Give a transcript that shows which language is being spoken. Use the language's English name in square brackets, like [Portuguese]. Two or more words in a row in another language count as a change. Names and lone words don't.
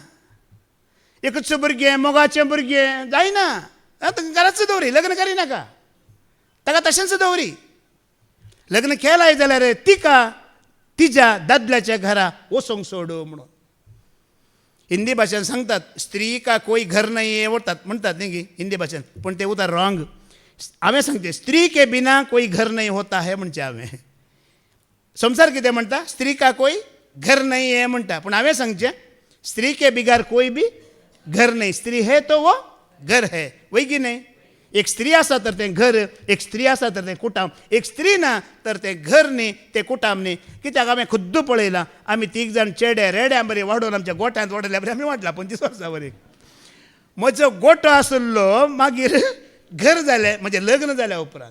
[Konkani] एकच भुरगें मोगाचें भुरगें जायना. घराच दवरी, लग्न करिनाका. ताका तशेंच दवरी. लग्न केलाय जाल्यार तिका तिच्या दादल्याच्या घरा वचोंक सोड म्हणून. हिंदी भाशेन सांगतात [Hindi] स्त्री का कोई घर नाही है [Konkani] म्हणतात न्ही हिंदी भाशेन, पूण ते उतार रॉंग. हांवें सांगते [Hindi] स्त्री के बिना कोई घर नहीं होता है [Konkani] म्हणचें हांवें. संसार कितें म्हणटा, [Hindi] स्त्री का कोई घर नहीं है [Konkani] म्हणटा, पूण हांवें सांगचें [Hindi] स्त्री के बिगार कोई भी घर नहीं. स्त्री है तो वो घर है, [Konkani] वय की नाही. एक स्त्री आसा तर तें घर, एक स्त्री आसा तर तें कुटाम, एक स्त्री ना तर तें घर न्ही, तें कुटाम न्ही. कित्याक हांवें खुद्द पळयलां. आमी तीग जाण चेडे रेड्या बरें वाडोवन आमच्या गोट्यांत वाडल्या बरें आमी वाडला 25 वर्सां वरें. म्हजो गोठो आसलो मागीर घर जालें म्हणजे लग्न जाल्या उपरांत.